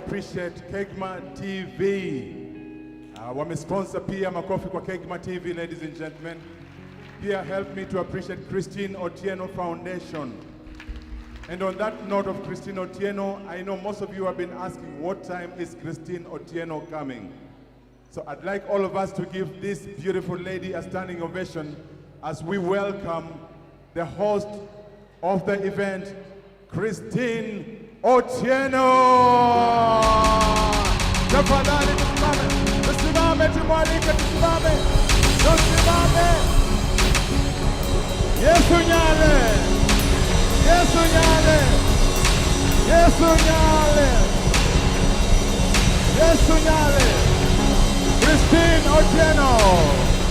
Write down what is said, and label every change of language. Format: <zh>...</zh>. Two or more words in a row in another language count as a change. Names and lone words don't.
<en>appreciate Kegma TV.</en> <sw>Wamesponsor pia, makofi kwa Kegma TV,</sw> <en>ladies and gentlemen. Pia help me to appreciate Christine Otieno Foundation. And on that note of Christine Otieno, I know most of you have been asking what time is Christine Otieno coming. So I'd like all of us to give this beautiful lady a standing ovation as we welcome the host of the event, Christine Otieno.</en> <sw>Tafadhali tusimame, tusimame, tumwalike, tusimame, tusimame.</sw> <luo>Yesu Nyale, Yesu Nyale, Yesu Nyale, Yesu Nyale, Christine Otieno.</luo>